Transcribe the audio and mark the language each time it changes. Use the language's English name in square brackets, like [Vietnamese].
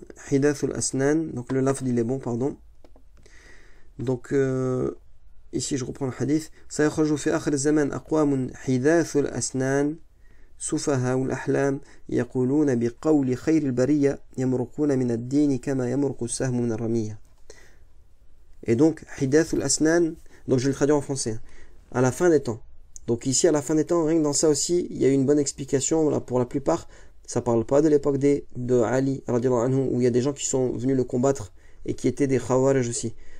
[French] Hidath al-Asnan. Donc, le lafd, il est bon, pardon. Donc, ici, je reprends le hadith. [Arabic] سيخرج في آخر الزمان أقوام حداث الأسنان سفهاء الأحلام يقولون بقول خير البرية يمرقون من الدين كما يمرق السهم من الرمية. [French] Et donc, [Arabic] حداث الأسنان, [French] donc je vais le traduire en français, à la fin des temps. Donc ici, à la fin des temps, rien que dans ça aussi, il y a une bonne explication. Là, pour la plupart, ça parle pas de l'époque de Ali, où il y a des gens qui sont venus le combattre et qui étaient des Khawarij aussi.